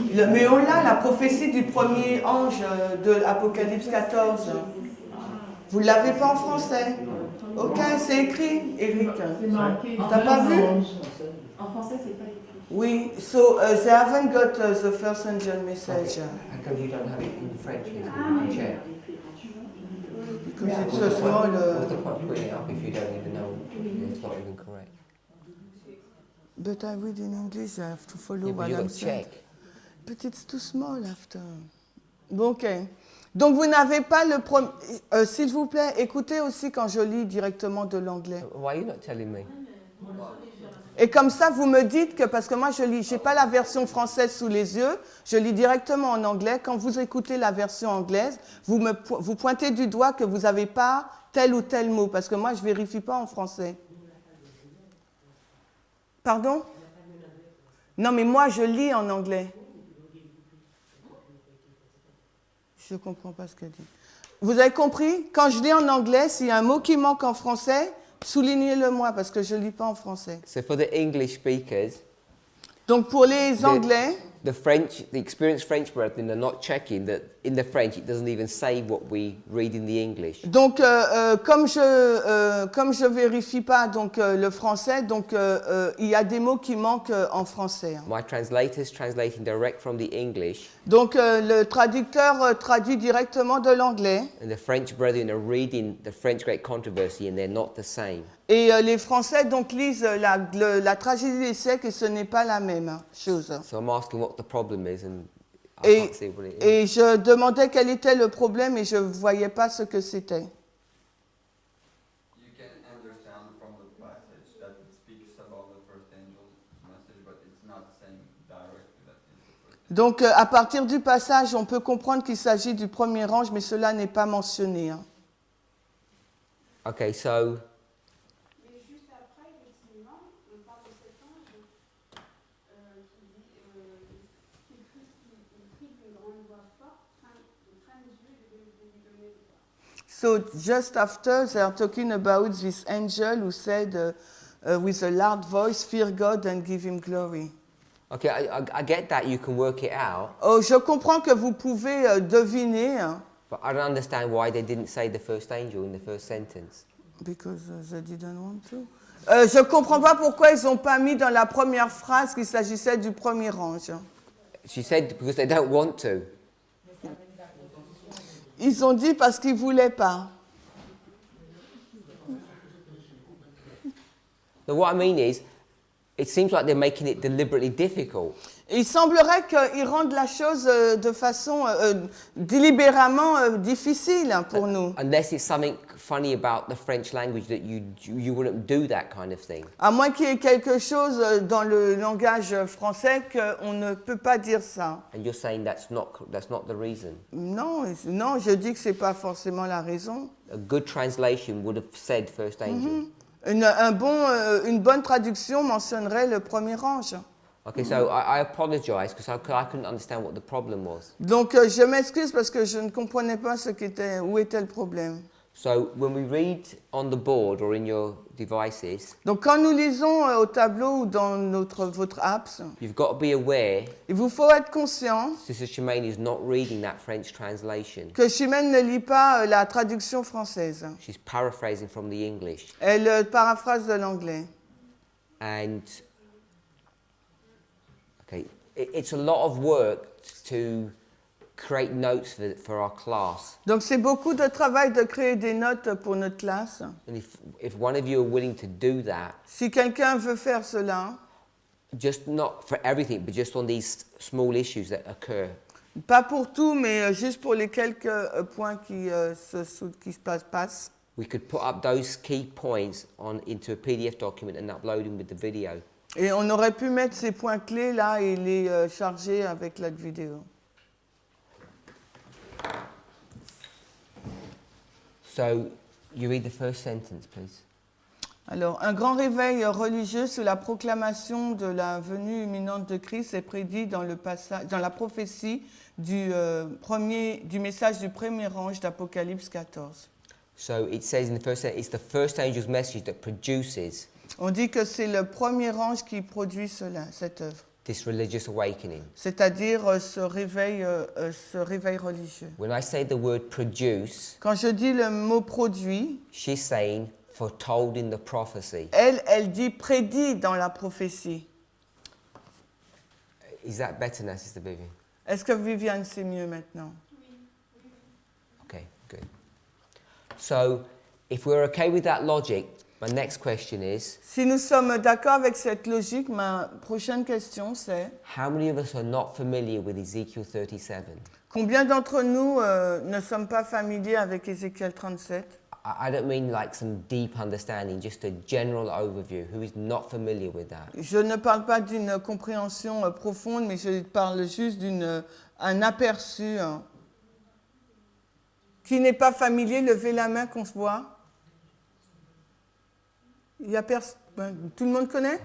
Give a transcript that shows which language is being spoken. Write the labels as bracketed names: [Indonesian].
[French] Mais on l'a, la prophétie du premier ange de l'Apocalypse 14. Vous ne l'avez pas en français? Ok, c'est écrit, Eric. C'est marqué. T'as pas vu? En français, c'est pas écrit. [English] Oui, so they haven't got the first angel message. how come you don't have it in French? Check. Because it's so small. What's the point of putting it up if you don't even know it's not even correct? But I read in English, I have to follow Yeah, but what you've I'm got to saying. check. But it's too small after. [French] Bon, ok. Donc vous n'avez pas le premier... S'il vous plaît, écoutez aussi quand je lis directement de l'anglais. [English] Why are you not telling me? [French] Et comme ça, vous me dites que, parce que moi je lis, j'ai pas la version française sous les yeux, je lis directement en anglais. Quand vous écoutez la version anglaise, vous pointez du doigt que vous n'avez pas tel ou tel mot, parce que moi je vérifie pas en français. Pardon? Non, mais moi je lis en anglais. Je ne comprends pas ce qu'elle dit. Vous avez compris? Quand je lis en anglais, s'il y a un mot qui manque en français, soulignez-le moi, parce que je ne lis pas en français. [English] So for the English speakers, [French] Donc pour les Anglais, [English] the experienced French brethren are not checking that in the French it doesn't even say what we read in the English. [French] donc comme je vérifie pas donc le français, donc il y a des mots qui manquent en français. [English] My translator's translating direct from the English, [French] Donc le traducteur traduit directement de l'anglais [English] and the French brethren are reading the French Great Controversy, and they're not the same. [French] et les Français donc lisent la tragédie des siècles et ce n'est pas la même chose. [English] So I'm asking what the problem is, and I [French] Et, [English] can't see what it is. [French] et je demandais quel était le problème et je ne voyais pas ce que c'était. [English] You can understand from the passage that it speaks about the first angel's message, but it's not saying directly that it's the first angel. [French] Donc à partir du passage, on peut comprendre qu'il s'agit du premier ange, mais cela n'est pas mentionné. [English] Okay, so [French] Mais juste après, effectivement, on parle de cet ange qui dit qu'il crie d'une grande voix forte, crains Dieu et de lui donner gloire. [English] So just after, they are talking about this angel who said with a loud voice, "Fear God and give Him glory." okay, I get that you can work it out, [French] Oh, je comprends que vous pouvez deviner, [English] but I don't understand why they didn't say the first angel in the first sentence. because they didn't want to. [French] Je comprends pas pourquoi ils n'ont pas mis dans la première phrase qu'il s'agissait du premier ange. [English] She said because they don't want to. [French] Ils ont dit parce qu'ils voulaient pas. [English] So what I mean is, it seems like they're making it deliberately difficult. [French] Il semblerait qu'ils rendent la chose de façon délibérément difficile pour nous. [English] Unless it's something funny about the French language that you wouldn't do that kind of thing. [French] À moins qu'il y ait quelque chose dans le langage français qu'on ne peut pas dire ça. [English] And you're saying that's not the reason. [French] Non, non, je dis que c'est pas forcément la raison. [English] A good translation would have said first angel. [French] Une bonne traduction mentionnerait le premier ange. [English] Okay, so I apologize because I couldn't understand what the problem was. [French] Donc je m'excuse parce que je ne comprenais pas où était le problème. [English] So when we read on the board or in your devices, [French] Donc quand nous lisons au tableau ou dans votre apps, [English] you've got to be aware [French] il vous faut être conscient [English] Sister Shemaine is not reading that French translation. [French] que Chimène ne lit pas la traduction française. [English] She's paraphrasing from the English. [French] Elle paraphrase de l'anglais. [English] And okay, it's a lot of work to create notes for our class. [French] Donc c'est beaucoup de travail de créer des notes pour notre classe. [English] And if one of you are willing to do that, [French] Si quelqu'un veut faire cela, [English] just not for everything, but just on these small issues that occur, [French] pas pour tout, mais juste pour les quelques points qui se passent, [English] we could put up those key points into a PDF document and upload them with the video. [French] et on aurait pu mettre ces points clés là et les charger avec la vidéo. [English] So you read the first sentence, please. [French] Alors, un grand réveil religieux sous la proclamation de la venue imminente de Christ est prédit dans la prophétie du message du premier ange d'Apocalypse 14. [English] So it says in the first sentence, it's the first angel's message that produces [French] On dit que c'est le premier ange qui produit cette œuvre, [English] this religious awakening. [French] c'est-à-dire ce réveil religieux. [English] When I say the word produce, [French] Quand je dis le mot produit, [English] she's saying foretold in the prophecy. [French] elle dit prédit dans la prophétie. [English] Is that better now, Sister Vivian? [French] Est-ce que Viviane sait mieux maintenant? [English] Okay, good. So if we're okay with that logic, my next question is, [French] Si nous sommes d'accord avec cette logique, ma prochaine question c'est [English] how many of us are not familiar with Ezekiel 37? [French] combien d'entre nous ne sommes pas familiers avec Ézéchiel 37? [English] I don't mean like some deep understanding, just a general overview. Who is not familiar with that? [French] Je ne parle pas d'une compréhension profonde, mais je parle juste d'un aperçu. Qui n'est pas familier, levez la main qu'on se voit. Il y a tout le monde connaît?